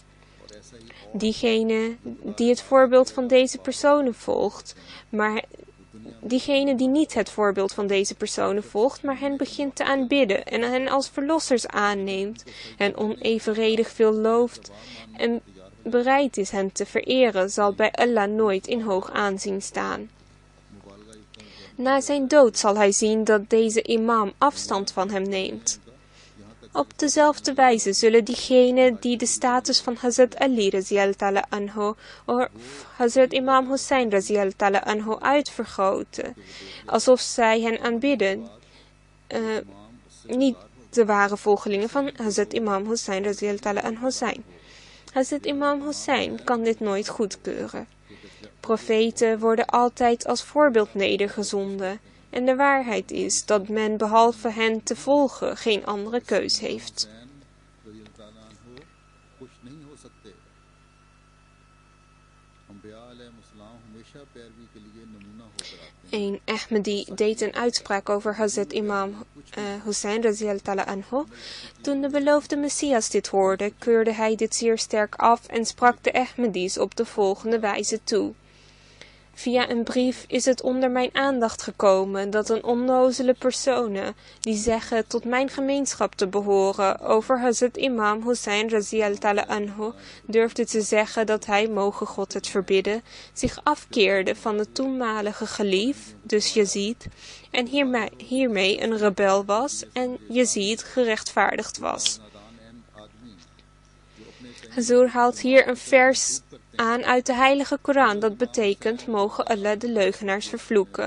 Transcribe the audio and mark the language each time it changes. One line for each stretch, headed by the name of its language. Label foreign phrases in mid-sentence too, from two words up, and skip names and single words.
Dutch: Diegene die het voorbeeld van deze personen volgt, maar diegene die niet het voorbeeld van deze personen volgt, maar hen begint te aanbidden en hen als verlossers aanneemt, en onevenredig veel looft en bereid is hen te vereren, zal bij Allah nooit in hoog aanzien staan. Na zijn dood zal hij zien dat deze imam afstand van hem neemt. Op dezelfde wijze zullen diegenen die de status van Hazrat Ali
Arabic: رضي الله تعالى عنه
Dutch: of Hazrat Imam Hussein
Arabic: رضي الله تعالى عنه
Dutch: uitvergroten, alsof zij hen aanbidden, niet de ware volgelingen van Hazrat Imam Hussein
Arabic: رضي الله تعالى عنه
Dutch: zijn. Hazrat Imam Hussein kan dit nooit goedkeuren. Profeten worden altijd als voorbeeld nedergezonden. En de waarheid is dat men behalve hen te volgen geen andere keus heeft. Een Ahmadi deed een uitspraak over Hazrat Imam Hussein
Arabic: رضي الله تعالى عنه.
Dutch: Toen de beloofde Messias dit hoorde, keurde hij dit zeer sterk af en sprak de Ahmadis op de volgende wijze toe. Via een brief is het onder mijn aandacht gekomen dat een onnozele personen die zeggen tot mijn gemeenschap te behoren over Hazrat Imam Hussein
Arabic: رضي الله تعالى عنه
Dutch: durfde te zeggen dat hij, mogen God het verbidden, zich afkeerde van de toenmalige gelief, dus Yazid, en hiermee een rebel was en Yazid gerechtvaardigd was. Hazur haalt hier een vers aan uit de heilige Koran dat betekent: mogen Allah de leugenaars vervloeken.